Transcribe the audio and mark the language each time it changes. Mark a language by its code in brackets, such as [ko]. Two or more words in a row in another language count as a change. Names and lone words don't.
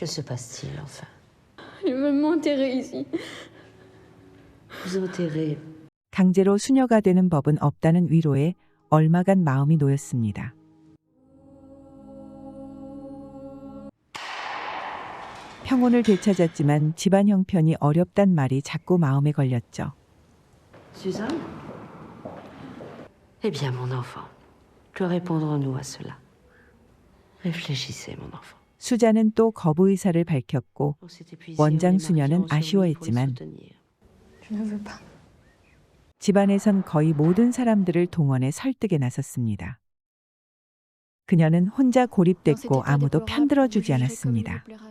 [ko] 강제로 수녀가 되는 법은 없다는 위로에 얼마간 마음이 놓였습니다. 평온을 되찾았지만 집안 형편이 어렵단 말이 자꾸 마음에 걸렸죠. [fr] Suzanne? Eh bien, mon enfant, que répondrons-nous à cela? Réfléchissez, mon enfant. [ko] 수잔은 또 거부 의사를 밝혔고 원장 수녀는 아쉬워했지만 집안에선 거의 모든 사람들을 동원해 설득에 나섰습니다. 그녀는 혼자 고립됐고 아무도 편들어주지 않았습니다.